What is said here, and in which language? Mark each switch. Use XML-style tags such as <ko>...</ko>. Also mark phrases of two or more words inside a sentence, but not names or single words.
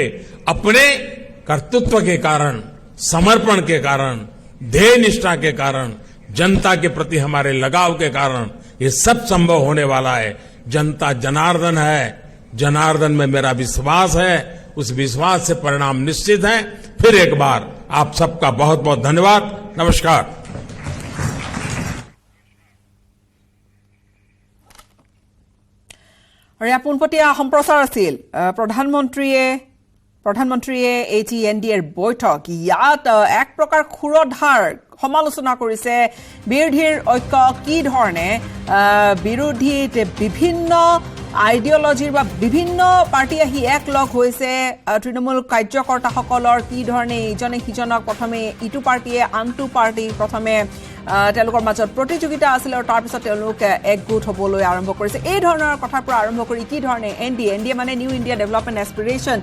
<hi>अपने कर्तृत्व के कारण, समर्पण के कारण, ध्येय निष्ठा के कारण, जनता के प्रति हमारे लगाव के कारण ये सब संभव होने वाला है। जनता जनार्दन है, जनार्दन में मेरा विश्वास है, उस विश्वास से परिणाम निश्चित है। फिर एक बार आप सबका बहुत बहुत धन्यवाद। नमस्कार।</hi> <as>আৰু ইয়াৰ পোনপটীয়া সম্প্ৰচাৰ আছিল প্ৰধানমন্ত্ৰীয়ে এই এনডিএৰ বৈঠক। ইয়াত এক প্ৰকাৰ ক্ষুৰধাৰ সমালোচনা কৰিছে বিৰোধীৰ ঐক্য, কি ধৰণে বিৰোধীত বিভিন্ন আইডিঅলজিৰ বা বিভিন্ন পাৰ্টি আহি এক লগ হৈছে তৃণমূল কাৰ্যকৰ্তাসকলৰ কি ধৰণে ইজনে সিজনক প্ৰথমে ইটো পাৰ্টিয়ে আনটো পাৰ্টি প্ৰথমে তেওঁলোকৰ মাজত প্ৰতিযোগিতা আছিল আৰু তাৰ পিছত তেওঁলোক একগোট হ'বলৈ আৰম্ভ কৰিছে এই ধৰণৰ কথাৰ পৰা আৰম্ভ কৰি কি ধৰণে এনডিএ মানে</as> <en>New India Development Aspiration</en>